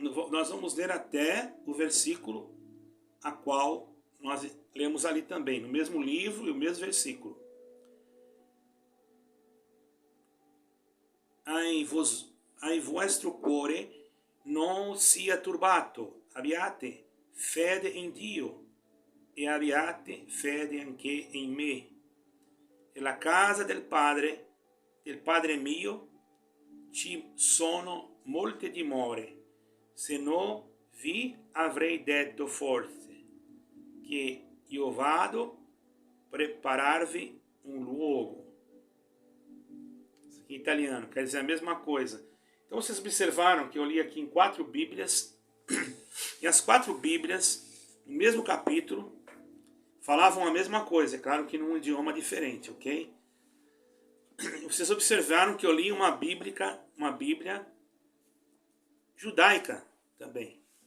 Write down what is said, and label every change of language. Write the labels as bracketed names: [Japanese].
[Portuguese] Nós vamos ler até o versículo a qual nós lemos ali também, no mesmo livro e o mesmo versículo. [Italian] Ai vostro cuore non sia turbato, abbiate fede in Dio e abbiate fede anche in me. E la casa del Padre mio, ci sono molte dimore, se no vi avrei detto forse, che io vado prepararvi un luogo. [Portuguese] Isso aqui em italiano, quer dizer a mesma coisa. Então vocês observaram que eu li aqui em 4 Bíblias, e as 4 Bíblias, no mesmo capítulo, falavam a mesma coisa, é claro que num idioma diferente, ok? Vocês observaram que eu li uma Bíblia judaica também.